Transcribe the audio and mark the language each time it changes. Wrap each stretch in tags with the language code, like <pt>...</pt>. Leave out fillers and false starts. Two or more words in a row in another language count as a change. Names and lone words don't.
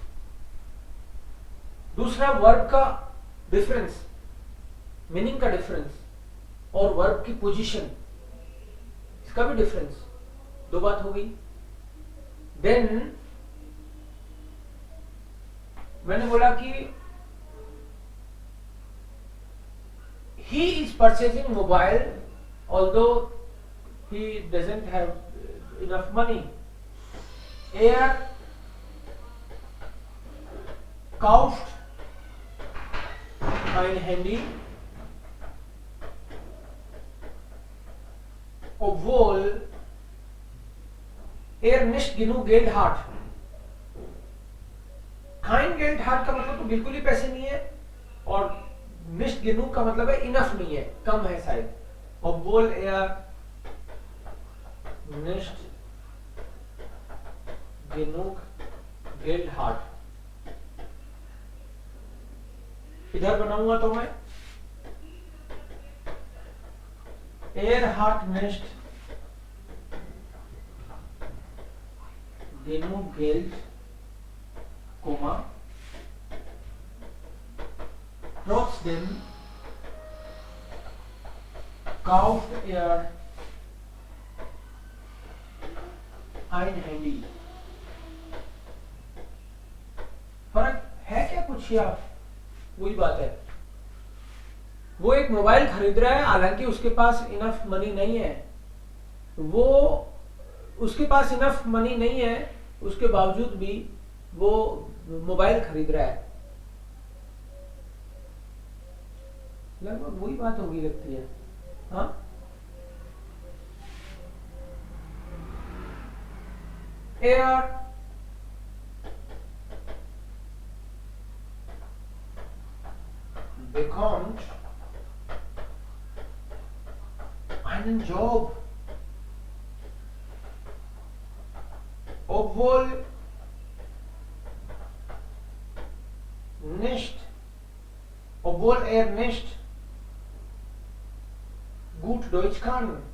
<hi>दूसरा वर्ब का डिफरेंस, मीनिंग का डिफरेंस और वर्ब की पोजीशन, इसका भी डिफरेंस. दो बात हो गई. देन मैंने बोला कि</hi> <en>he is purchasing mobile although he doesn't have enough money.</en> <de>Er kauft ein Handy, obwohl er nicht genug Geld hat. kein Geld hat</de> <hi>का मतलब तो बिल्कुल ही पैसे नहीं है, और</hi> <de>nicht genug</de> <hi>का मतलब है इनफ नहीं है, कम है शायद.</hi> <de>obwohl er nicht genug Geld hat.</de> <hi>इधर बनाऊंगा तो मैं</hi> <de>er hat nicht genug Geld, trotzdem kauft er ein Handy.</de> <hi>फर्क है क्या कुछ, या वही बात है? वो एक मोबाइल खरीद रहा है, हालांकि उसके पास</hi> <en>enough money</en> <hi>नहीं है. वो उसके पास</hi> <en>enough money</en> <hi>नहीं है, उसके बावजूद भी वो मोबाइल खरीद रहा है. लगभग वही बात होगी लगती है. हाँ,</hi> <de>er bekommt einen Job, obwohl er nicht gut Deutsch kann.</de>